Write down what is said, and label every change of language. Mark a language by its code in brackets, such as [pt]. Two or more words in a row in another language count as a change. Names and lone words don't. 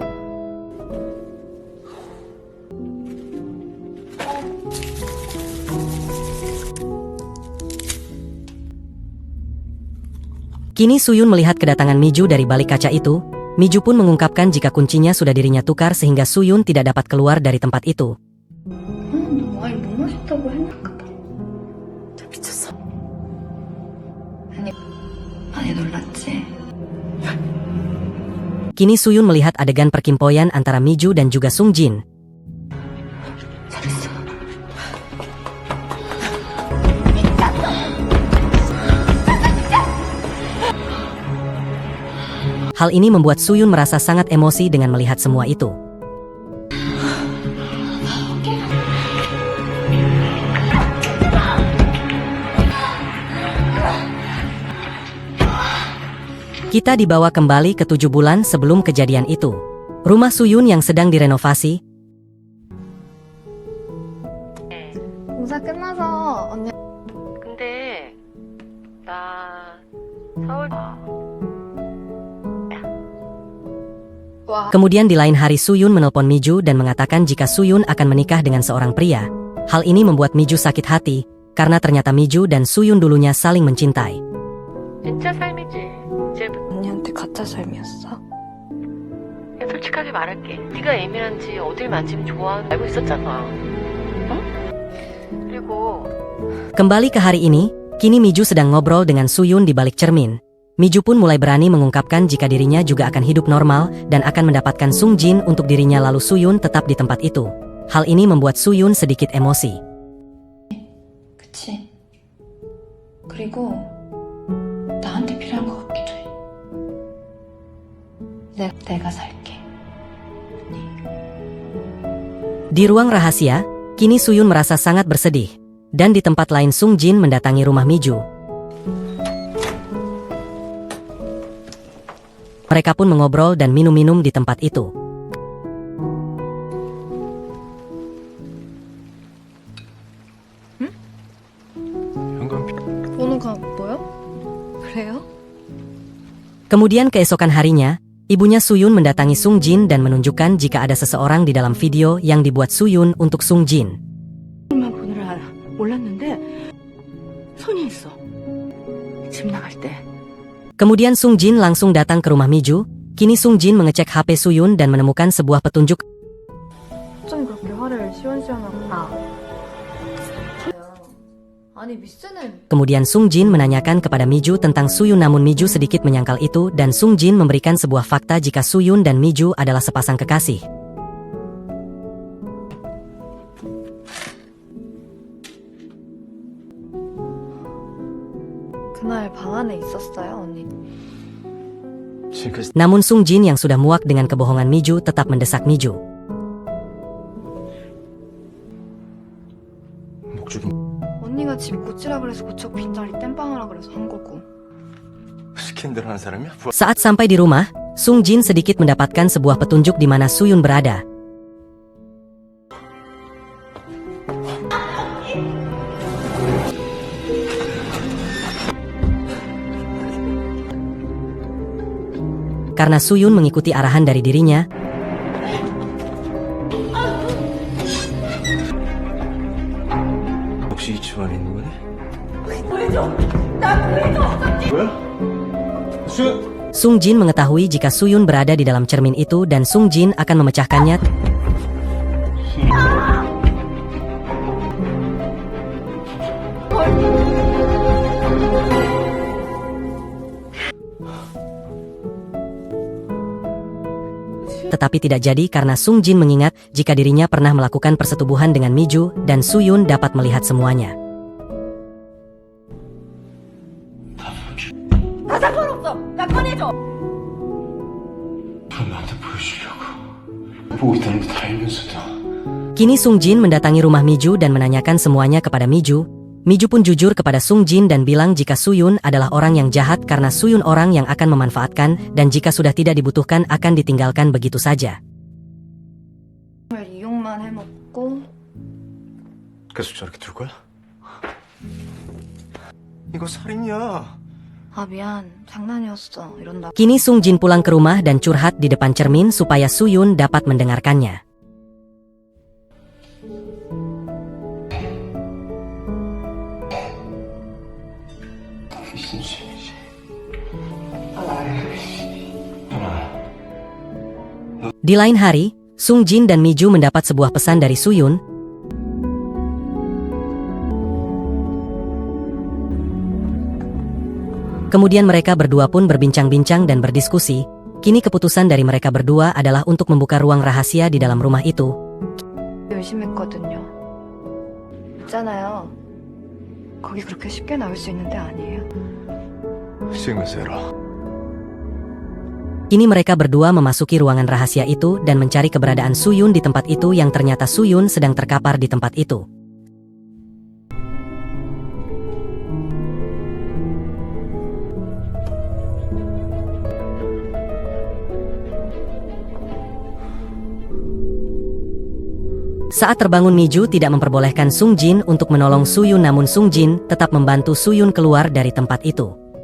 [id] Kini Suyun melihat kedatangan Miju dari balik kaca itu. Miju pun mengungkapkan jika kuncinya sudah dirinya tukar sehingga Suyun tidak dapat keluar dari tempat itu. [ko] 너 와인 너무 맛있다고 했나봐. 저 미쳤어. 많이 놀랐지? [id] Kini Suyun melihat adegan perkimpoian antara Miju dan juga Sung Jin. [ko] 잘했어. [id] Hal ini membuat Suyun merasa sangat emosi dengan melihat semua itu. Kita dibawa kembali ke 7 bulan sebelum kejadian itu. Rumah Suyun yang sedang direnovasi. [ko] 공사 끝나서 언니 근데 나 서울 와 [id] Kemudian di lain hari Suyun menelpon Miju dan mengatakan jika Suyun akan menikah dengan seorang pria. Hal ini membuat Miju sakit hati, karena ternyata Miju dan Suyun dulunya saling mencintai. [ko] 진짜 삶이지. 이제부터 언니한테 가짜 삶이었어? 그냥 솔직하게 말할게. 네가 예민한지 어딜 만지면 좋아하는 거 알고 있었잖아. 응? 그리고 [id] Kembali ke hari ini, kini Miju sedang ngobrol dengan Suyun di balik cermin. Miju pun mulai berani mengungkapkan jika dirinya juga akan hidup normal dan akan mendapatkan Sung Jin untuk dirinya lalu Suyun tetap di tempat itu. Hal ini membuat Suyun sedikit emosi. [ko] 그치? 그리고 나한테 필요한 것 같기도 해. 내가 살게. [id] Di ruang rahasia, kini Suyun merasa sangat bersedih. Dan di tempat lain Sung Jin mendatangi rumah Miju. Mereka pun mengobrol dan minum-minum di tempat itu. [ko] 현관 번호가 뭐야? 그래요? [id] Kemudian keesokan harinya, ibunya Suyun mendatangi Sung Jin dan menunjukkan jika ada seseorang di dalam video yang dibuat Suyun untuk Sung Jin. [ko] 만 보느라 몰랐는데 손이 있어. 집 나갈 때. [id] Kemudian Sung Jin langsung datang ke rumah Miju. Kini Sung Jin mengecek HP Suyun dan menemukan sebuah petunjuk. [ko] 어쩜 그렇게 화를 시원시원하고 아니 미스는 [id] Kemudian Sung Jin menanyakan kepada Miju tentang Suyun namun Miju sedikit menyangkal itu dan Sung Jin memberikan sebuah fakta jika Suyun dan Miju adalah sepasang kekasih. [ko] 그날 방 안에 있었어요 언니. 지금까지 [id] Namun Sung Jin yang sudah muak dengan kebohongan Miju tetap mendesak Miju. [ko] 목적이 언니가 집 고치라 그래서 고쳐 빈자리 땜빵하라 그래서 한 거고. 시킨 대로 하는 사람이야? [id] Saat sampai di rumah, Sung Jin sedikit mendapatkan sebuah petunjuk di mana Suyun berada. Karena Suyun mengikuti arahan dari dirinya, [ko] 혹시 이 집안에 있는 거니? 뭐야? 수연! [id] Sung Jin mengetahui jika Suyun berada di dalam cermin itu dan Sung Jin akan memecahkannya. Tetapi tidak jadi karena Sung Jin mengingat jika dirinya pernah melakukan persetubuhan dengan Miju dan Suyun dapat melihat semuanya. [ko] 그럼 나한테 보여주려고 보고 있다는 거 다 알면서도 [id] Kini Sung Jin mendatangi rumah Miju dan menanyakan semuanya kepada Miju. Miju pun jujur kepada Sung Jin dan bilang jika Suyun adalah orang yang jahat karena Suyun orang yang akan memanfaatkan dan jika sudah tidak dibutuhkan akan ditinggalkan begitu saja. [ko] 정말 이용만 해먹고 계속 저렇게 둘 거야? 이거 살인이야. 아, 미안. 장난이었어. 이런다. [id] Kini Sung Jin pulang ke rumah dan curhat di depan cermin supaya Suyun dapat mendengarkannya. [ko] 무슨 소리지? [id] Di lain hari, Sung Jin dan Miju mendapat sebuah pesan dari Suyun. Kemudian mereka berdua pun berbincang-bincang dan berdiskusi. Kini keputusan dari mereka berdua adalah untuk membuka ruang rahasia di dalam rumah itu. [ko] 의심했거든요. 있잖아요. 거기 그렇게 쉽게 나올 수 있는 데 아니에요. 신경 쓰라. [id] Kini mereka berdua memasuki ruangan rahasia itu dan mencari keberadaan Suyun di tempat itu yang ternyata Suyun sedang terkapar di tempat itu. Saat terbangun, Miju tidak memperbolehkan Sung Jin untuk menolong Suyun, namun Sung Jin tetap membantu Suyun keluar dari tempat itu.